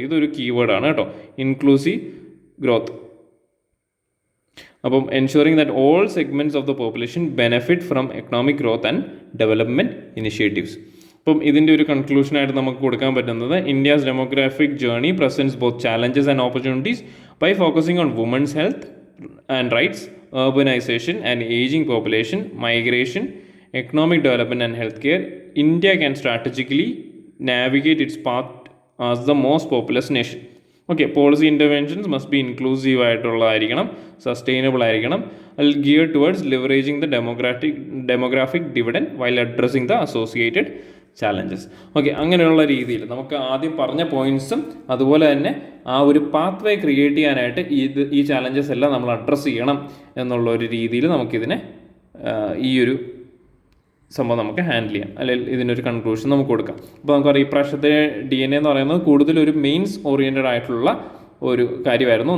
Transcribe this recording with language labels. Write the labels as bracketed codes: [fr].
[ml] ഇതൊരു കീവേഡാണ് കേട്ടോ, [en] Inclusive growth. അപ്പം ensuring that all segments of the population benefit from economic growth and development initiatives. [ml] അപ്പം ഇതിൻ്റെ ഒരു കൺക്ലൂഷനായിട്ട് നമുക്ക് കൊടുക്കാൻ പറ്റുന്നത്, [en] India's demographic journey presents both challenges and opportunities. By focusing on women's health and rights, urbanization and aging population, migration, economic development and healthcare, India can strategically navigate its path as the most populous nation. Okay, policy interventions must be inclusive [ml] ആയിട്ടുള്ളതായിരിക്കണം, sustainable ആയിരിക്കണം, [en] geared towards leveraging the demographic dividend while addressing the associated challenges. [ml] Okay, അങ്ങനെയുള്ള രീതിയിൽ നമുക്ക് ആദ്യം പറഞ്ഞ പോയിൻറ്റ്സും അതുപോലെ തന്നെ ആ ഒരു പാത്ത് വേ ക്രിയേറ്റ് ചെയ്യാനായിട്ട് ഈ ചാലഞ്ചസ് എല്ലാം നമ്മൾ അഡ്രസ്സ് ചെയ്യണം എന്നുള്ള ഒരു രീതിയിൽ നമുക്കിതിനെ ഈ ഒരു സംഭവം നമുക്ക് ഹാൻഡിൽ ചെയ്യാം, അല്ലെങ്കിൽ ഇതിനൊരു കൺക്ലൂഷൻ നമുക്ക് കൊടുക്കാം. അപ്പോൾ നമുക്കറിയാം ഈ പ്രാവശ്യത്തെ DNA എന്ന് പറയുന്നത് കൂടുതലൊരു മെയിൻസ് ഓറിയൻറ്റഡ് ആയിട്ടുള്ള ഒരു കാര്യമായിരുന്നു.